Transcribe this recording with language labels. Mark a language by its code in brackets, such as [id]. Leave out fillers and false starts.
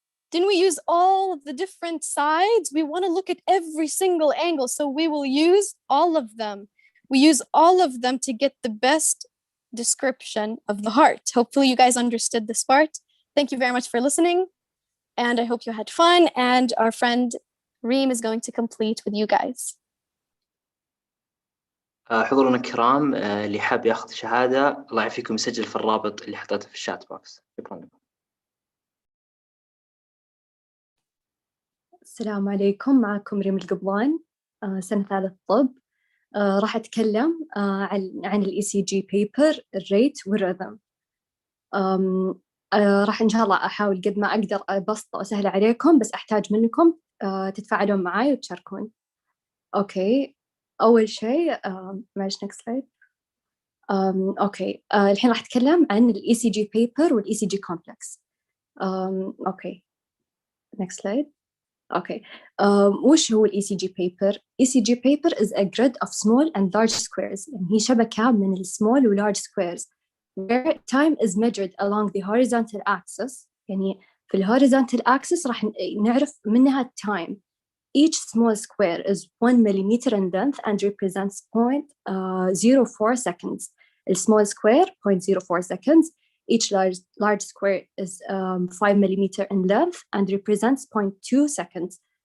[en] Didn't we use all of the different sides? We want to look at every single angle, so we will use all of them. We use all of them to get the best description of the heart. Hopefully you guys understood this part. Thank you very much for listening, and I hope you had fun, and our friend Reem is going to complete with you guys. [ar] حضورنا الكرام، اللي حاب ياخذ شهادة الله يعافيكم يسجل في الرابط اللي حطيته في الشات بوكس. شكرا لكم. السلام عليكم، معكم ريم القبلان، سنة ثالث طب. راح أتكلم عن ال ECG paper، الريت والرhythm. راح إن شاء الله أحاول قد ما أقدر أبسط وأسهل عليكم، بس أحتاج منكم تتفاعلون معي وتشاركون. أوكي، أول شيء معلش [en] next slide. [ar] أوكي، الحين راح أتكلم عن ال ECG paper وال ECG complex. أوكي [en] next slide. Okay. [ar] وش هو ال [en] ECG paper؟ ECG paper is a grid of small and large squares. [ar] يعني هي شبكة من ال [en] small و large squares where time is measured along the horizontal axis. [ar] يعني في ال horizontal axis راح نعرف منها time. [en] Each small square is 1 millimeter in length and represents 0.04 seconds. The small square 0.04 seconds. Each large square is 5 millimeter in length and represents 0.2 seconds.